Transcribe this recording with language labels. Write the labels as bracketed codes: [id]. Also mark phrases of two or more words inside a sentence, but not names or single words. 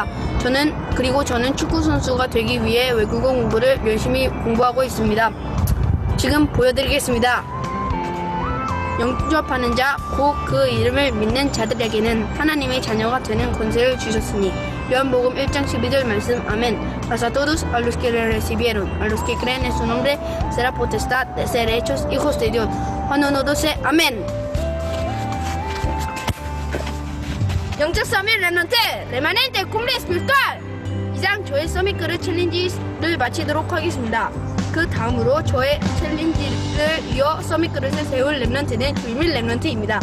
[ko] 저는 축구 선수가 되기 위해 외국어 공부를 열심히 공부하고 있습니다. 지금 보여드리겠습니다. 영접하는 자, 곧 그 이름을 믿는 자들에게는 하나님의 자녀가 되는 권세를 주셨으니. 요한복음 1장 12절 말씀. 아멘. [es] Mas a todos a los que le recibieron, a los que creen en su nombre, será potestad de ser hechos hijos de Dios. Juan 1:12. [ko] 아멘. 영적 [en] summit remnant [es] remanente cumbre espiritual. [ko] 이상 저의 서밋그릇 챌린지를 마치도록 하겠습니다. 그 다음으로 저의 챌린지를 이어 서밋그릇을 세울 랩넌트는 주민 랩넌트입니다.